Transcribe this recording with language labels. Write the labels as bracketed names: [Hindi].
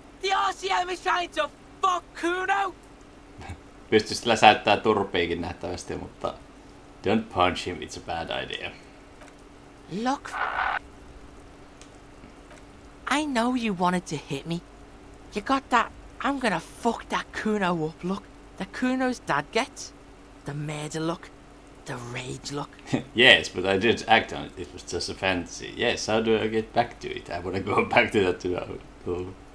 [English] The RCM is trying to fuck Kuno! [Finnish] Pystyisi läsäyttää turpiikin nähtävästi, mutta [English] don't punch him, it's a bad idea. Look. I know you wanted to hit me. You got that I'm gonna fuck that Kuno up look that Kuno's dad gets. The murder look. The rage look. Yes, but I didn't act on it. It was just a fantasy. Yes, how do I get back to it? I wanna go back to that too.